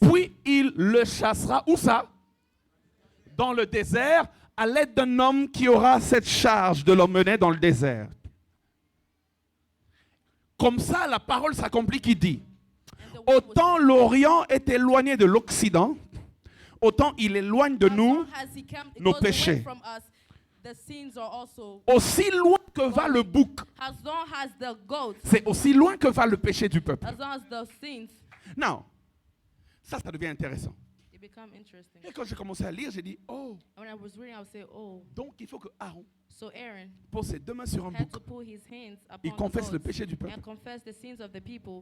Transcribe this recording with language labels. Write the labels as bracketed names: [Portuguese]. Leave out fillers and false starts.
[French] Puis il le chassera, où ça? Dans le désert, à l'aide d'un homme qui aura cette charge de l'emmener dans le désert. Comme ça, la parole s'accomplit qui dit, [English] And the word will [French] autant [English] say, [French] l'Orient est éloigné de l'Occident, autant il éloigne de [English] as [French] nous [English] long as he [French] nos [English] goes away [French] péchés. [English] from us, the sins are also, [French] aussi loin que va le bouc. [English] as long as the goats, [French] C'est aussi loin que va le péché du peuple. [English] as long as the sins, [French] Non, ça devient intéressant. [English] it become interesting. [French] Et quand j'ai commencé à lire, j'ai dit, oh, [English] When I was reading, I would say, oh, [French] donc il faut que Aaron [English] so Aaron [French] pose ses 2 mains sur un [English] had [French] bouc. [English] to put his hands [French] Il [English] upon the [French] confesse le [English] goats [French] péché du peuple. [English] and confess the sins of the people,